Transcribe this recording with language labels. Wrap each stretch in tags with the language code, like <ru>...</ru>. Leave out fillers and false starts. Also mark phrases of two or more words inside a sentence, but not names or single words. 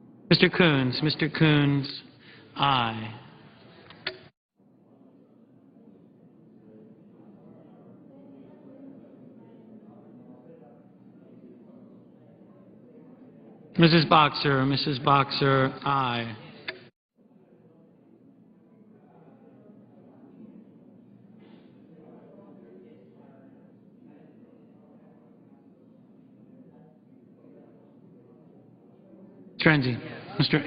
<en>Mr. Coons. Mr. Coons, aye. Mrs. Boxer. Mrs. Boxer, aye. Mr. Enzi. Mr.</en>